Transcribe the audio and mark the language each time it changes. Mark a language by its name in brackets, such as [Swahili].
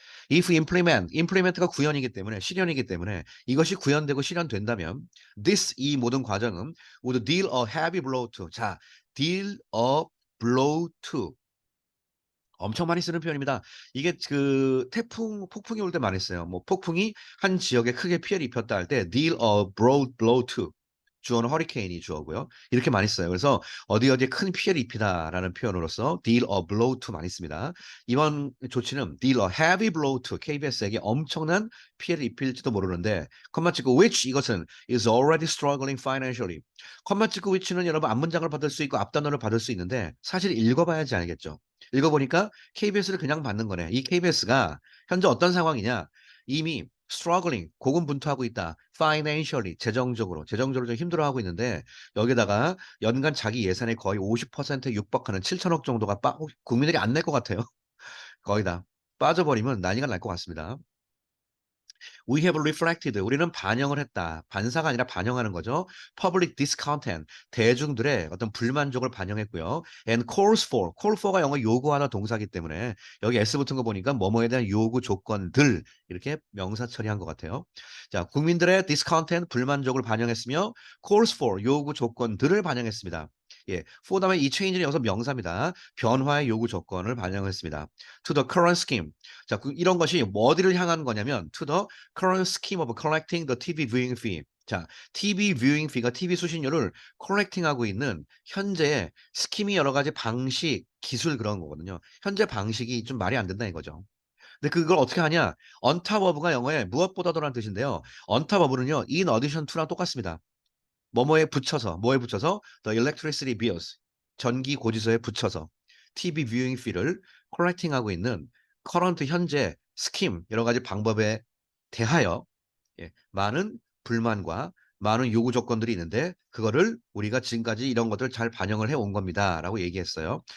[English] if implement [Korean] 가 구현이기 때문에 실현이기 때문에 이것이 구현되고 실현된다면 this 이 모든 과정은 [English] would deal a heavy blow to [Korean] 자 [English] deal a blow to [Korean] 엄청 많이 쓰는 표현입니다. 이게 그 태풍, 폭풍이 올 때 많이 써요. 뭐 폭풍이 한 지역에 크게 피해를 입혔다 할 때 [English] deal a broad blow to [Korean] 주어는 허리케인이 주어고요. 이렇게 많이 써요. 그래서 어디 어디에 큰 피해를 입히다라는 표현으로서 [English] deal a blow to [Korean] 많이 씁니다. [English] 이번 조치는 deal a heavy blow to KBS에게 [Korean] 엄청난 피해를 입힐지도 모르는데 컴마 찍고 [English] which [Korean] 이것은 [English] is already struggling financially. [Korean] 컴마 찍고 which는 여러분 앞문장을 받을 수 있고 앞단어를 받을 수 있는데 사실 읽어봐야지 알겠죠. 읽어보니까 KBS를 그냥 받는 거네. 이 KBS가 현재 어떤 상황이냐? 이미 struggling 고군분투하고 있다. financially 재정적으로 좀 힘들어하고 있는데 여기다가 연간 자기 예산의 거의 50%에 육박하는 7천억 정도가 국민들이 안 낼 것 같아요. 거의 다 빠져버리면 난리가 날 것 같습니다. [English] We have reflected. [Korean] 우리는 반영을 했다. 반사가 아니라 반영하는 거죠. [English] Public discontent. [Korean] 대중들의 어떤 불만족을 반영했고요. [English] And calls for. call for [Korean] 가 영어 요구하다 동사기 때문에 여기 s 붙은 거 보니까 뭐뭐에 대한 요구 조건들 이렇게 명사 처리한 것 같아요. 자, 국민들의 discontent 불만족을 반영했으며 [English] calls for [Korean] 요구 조건들을 반영했습니다. 예, for 다음에 이 change는 여기서 명사입니다. 변화의 요구 조건을 반영했습니다. [English] To the current scheme. [Korean] 자, 이런 것이 어디를 향한 거냐면 [English] to the current scheme of collecting the TV viewing fee. [Korean] 자, TV viewing fee가 TV 수신료를 컬렉팅하고 있는 현재의 스킴이 여러 가지 방식, 기술 그런 거거든요. 현재 방식이 좀 말이 안 된다 이거죠. 근데 그걸 어떻게 하냐? [English] on top of [Korean] 가 영어에 무엇보다도라는 뜻인데요. [English] on top of [Korean] 는요, [English] in addition to [Korean] 랑 똑같습니다. 뭐에 붙여서 [English] the electricity bills [Korean] 전기 고지서에 붙여서 [English] TV viewing fee [Korean] 를 컬렉팅하고 있는 current 현재 스킴 여러 가지 방법에 대하여 많은 불만과 많은 요구 조건들이 있는데 그거를 우리가 지금까지 이런 것들 잘 반영을 해온 겁니다라고 얘기했어요.